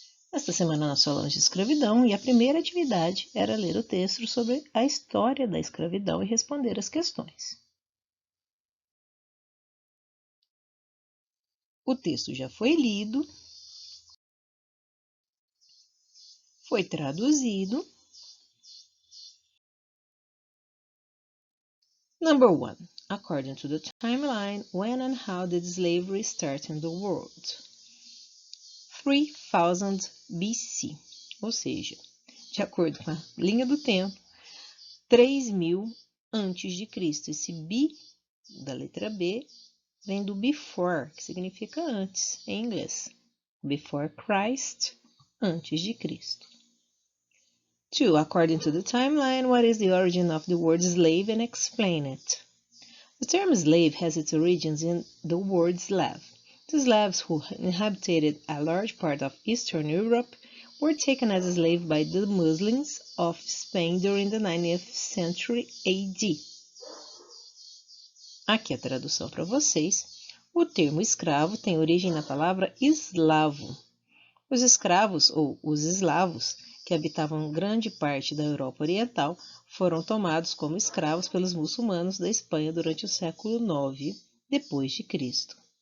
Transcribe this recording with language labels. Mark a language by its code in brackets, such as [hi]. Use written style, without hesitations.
[pt] Esta semana nós falamos de escravidão e a primeira atividade era ler o texto sobre a história da escravidão e responder as questões. O texto já foi lido, foi traduzido. [en] Number 1. According to the timeline, when and how did slavery start in the world? [pt] 3000 BC, ou seja, de acordo com a linha do tempo, 3000 antes de Cristo. Esse B da letra B vem do [en] before, [pt] que significa antes em inglês. [en] Before Christ, [pt] antes de Cristo. 2. [en] According to the timeline, what is the origin of the word slave and explain it? The term slave has its origins in the word Slav. The Slavs who inhabited a large part of Eastern Europe were taken as slaves by the Muslims of Spain during the 9th century AD. [pt] Aqui a tradução para vocês. O termo escravo tem origem na palavra eslavo. Os escravos, ou os eslavos, que habitavam grande parte da Europa Oriental, foram tomados como escravos pelos muçulmanos da Espanha durante o século IX depois de Cristo.